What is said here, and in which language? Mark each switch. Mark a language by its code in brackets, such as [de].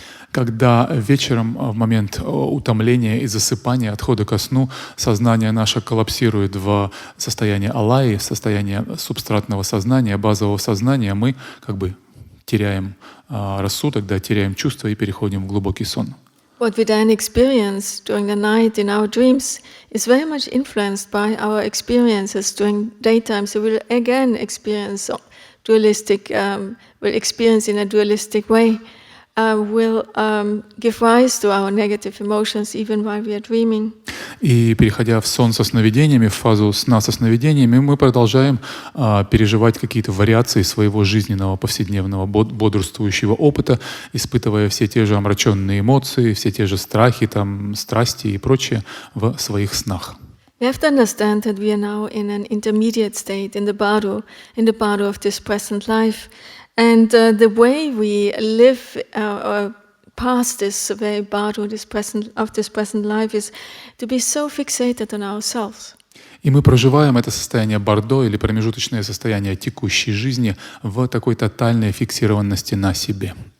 [ru] Когда вечером, в момент утомления и засыпания, отхода ко сну, сознание наше коллапсирует в состояние алайи, состояние субстратного сознания, базового сознания, мы теряем рассудок, теряем чувства и переходим в глубокий сон. [en] What we then experience during the night in our dreams is very much influenced by our experiences during daytime. So we'll again experience dualistic, we'll experience in a dualistic way, will give rise to our negative emotions even while we are dreaming. [ru] И переходя в сон со сновидениями, в фазу сна со сновидениями, мы продолжаем переживать какие-то вариации своего жизненного, повседневного, бодрствующего опыта, испытывая все те же омраченные эмоции, все те же страхи, страсти и прочее в своих снах. [en] We have to understand that we are now in an intermediate state, in the bardo of this present life. And the way we live past this very bardo of this present life is to be so fixated on ourselves. [ru] И мы проживаем это состояние бордо или промежуточное состояние текущей жизни в такой тотальной фиксированности на себе.